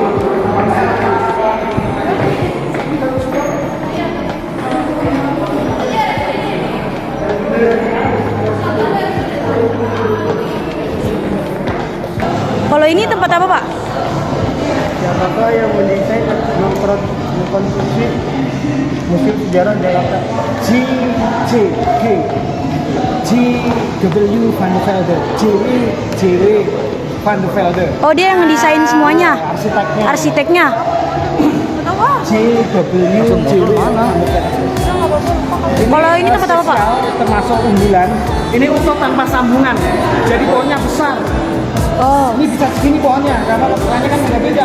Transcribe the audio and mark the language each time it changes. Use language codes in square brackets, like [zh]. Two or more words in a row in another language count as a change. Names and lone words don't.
[id] Kalau ini tempat apa, Pak? Jakarta yang mendesain mengkonstruksi Museum Sejarah Jakarta G.W. van der Velde, J.W. van der Velde. Oh, dia yang ngedesain semuanya. Arsiteknya. Arsiteknya. J.W. mana? Kalau ini tempat apa, Pak? Termasuk unggulan. Ini utuh tanpa sambungan, jadi pohonnya besar. Oh, Ini bisa segini pohonnya, karena ukurannya kan beda-beda.